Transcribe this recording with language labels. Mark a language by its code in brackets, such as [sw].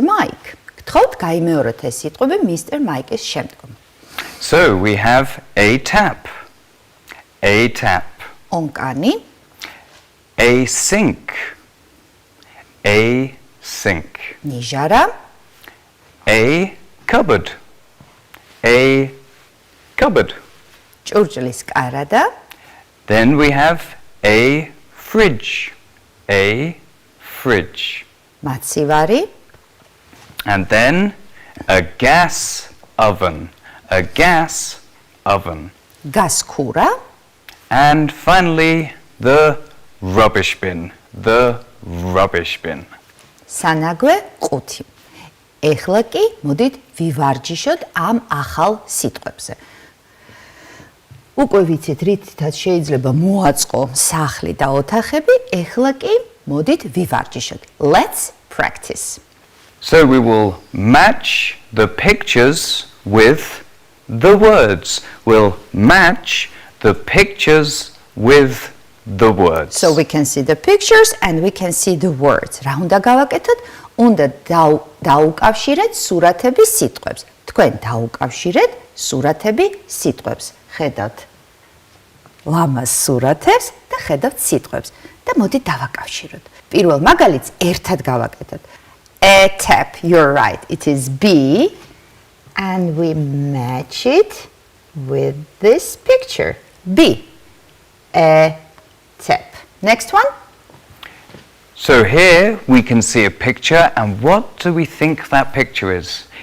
[en] Mike. [ka] გთხოვთ გაიმეოროთ ეს სიტყვები Mr. Mike-ის შემდგომ. [en] So we have a tap. A tap. [ka] ონკანი, [en] A sink. A sink. [ka] ნიჟარა, [en] A cupboard. A cupboard. [ka] ჭურჭლის კარადა, [en] Then we have a fridge. A fridge. [ka] მაცივარი, [en] And then a gas oven. A gas oven. [ka] გასქურა, [en] And finally, the rubbish bin. The rubbish bin. [ka] სანაგვე ყუთი. ეხლა კი მოდით ვივარჯიშოთ ამ ახალ სიტყვებზე. უკვე ვიცით რითაც შეიძლება მოაწყო სახლი და ოთახები, ეხლა კი მოდით ვივარჯიშოთ. [en] Let's practice. So we will match the pictures with the words. We'll match the pictures with the words. So we can see the pictures and we can see the words. [ka] რა უნდა გავაკეთოთ? უნდა დაუკავშირეთ სურათები სიტყვებს. თქვენ დაუკავშირეთ სურათები სიტყვებს. ხედავთ ლამას სურათებს და ხედავთ სიტყვებს და მოდით დავაკავშიროთ. პირველ მაგალითს ერთად გავაკეთოთ. [en] A tap, you're right. It is B and we match it with this picture. B. A tap. Next one. So here we can see a picture, and what do we think that picture is?